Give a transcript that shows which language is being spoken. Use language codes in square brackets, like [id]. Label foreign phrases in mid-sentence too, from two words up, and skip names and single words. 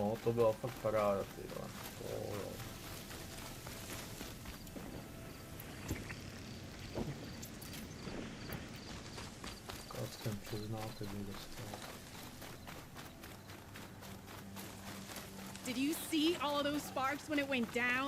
[cs] to byla fakt paráda, ty jo. To jo. Jsem přiznal, teď mi dostal. [en] Did you see all of those sparks when it went down?